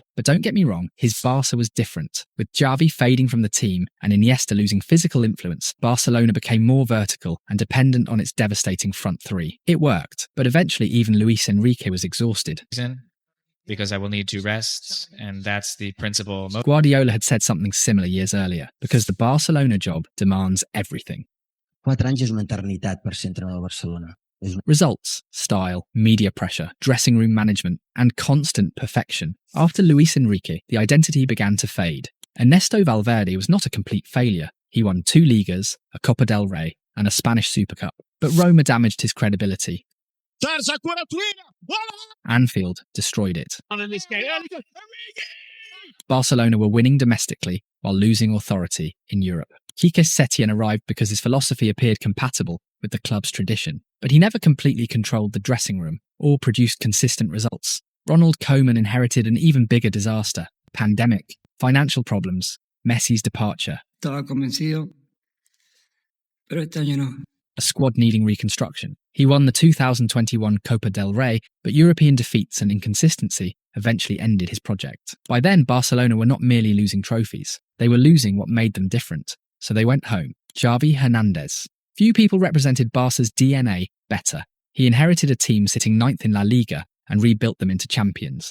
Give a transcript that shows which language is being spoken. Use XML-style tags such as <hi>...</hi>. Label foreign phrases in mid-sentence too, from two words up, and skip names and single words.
<en>But don't get me wrong, his Barça was different. With Xavi fading from the team and Iniesta losing physical influence, Barcelona became more vertical and dependent on its devastating front three. It worked, but eventually even Luis Enrique was exhausted. Because I will need to rest, and that's the principle. Guardiola had said something similar years earlier, because the Barcelona job demands everything.</en> <ca>4 anys és una eternitat per ser entrenador de Barcelona.</ca> <en>Results, style, media pressure, dressing room management, and constant perfection. After Luis Enrique, the identity began to fade. Ernesto Valverde was not a complete failure. He won 2 Ligas, a Copa del Rey, and a Spanish Super Cup. But Roma damaged his credibility. Anfield destroyed it. Barcelona were winning domestically while losing authority in Europe. Quique Setien arrived because his philosophy appeared compatible with the club's tradition, but he never completely controlled the dressing room or produced consistent results. Ronald Koeman inherited an even bigger disaster: pandemic, financial problems, Messi's departure,</en> <es>Estaba convencido, pero este año no.</es> <en>A squad needing reconstruction. He won the 2021 Copa del Rey, but European defeats and inconsistency eventually ended his project. By then, Barcelona were not merely losing trophies. They were losing what made them different. So they went home. Xavi Hernandez. Few people represented Barca's DNA better. He inherited a team sitting 9th in La Liga and rebuilt them into champions.</en>